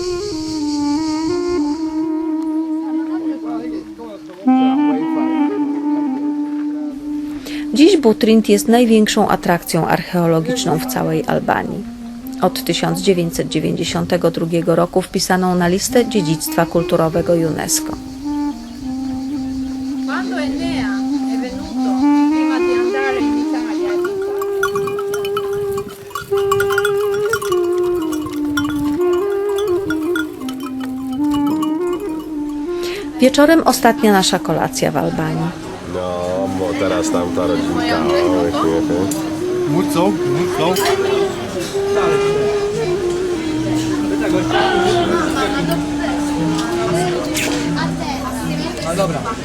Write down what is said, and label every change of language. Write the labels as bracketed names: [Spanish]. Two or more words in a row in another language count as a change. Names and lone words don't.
[Polish] Dziś Butrint jest największą atrakcją archeologiczną w całej Albanii. Od 1992 roku wpisaną na listę dziedzictwa kulturowego UNESCO. [Italian] Quando Enea è venuto prima di andare in Italia, [Polish] Wieczorem ostatnia nasza kolacja w Albanii. No, bo teraz tamta rodzinka. O, śmiechy. Mucą. No dobra.